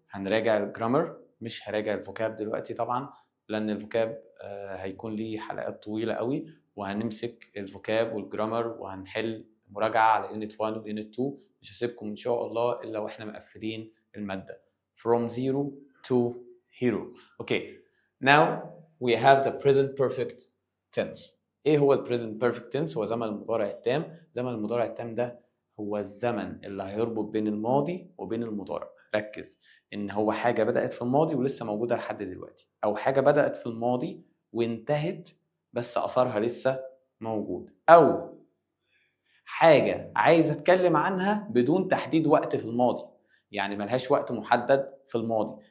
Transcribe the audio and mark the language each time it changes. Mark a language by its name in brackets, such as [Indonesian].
[Arabic] هنراجع الجرامر، مش هراجع الفوكاب دلوقتي طبعا، لان الفوكاب هيكون ليه حلقات طويله قوي، وهنمسك الفوكاب والجرامر وهنحل مراجعه على يونت 1 ويونت 2. مش هسيبكم ان شاء الله الا واحنا مقفلين الماده from zero to hero. [English] Okay, now we have the present perfect tense. [Arabic] ايه هو البريزنت بيرفكت تنس؟ هو زمن المضارع التام. زمن المضارع التام ده هو الزمن اللي هيربط بين الماضي وبين المضارع. ركز ان هو حاجه بدات في الماضي ولسه موجوده لحد دلوقتي، او حاجه بدات في الماضي وانتهت بس اثرها لسه موجود، او حاجه عايز اتكلم عنها بدون تحديد وقت في الماضي، يعني ملهاش وقت محدد في الماضي.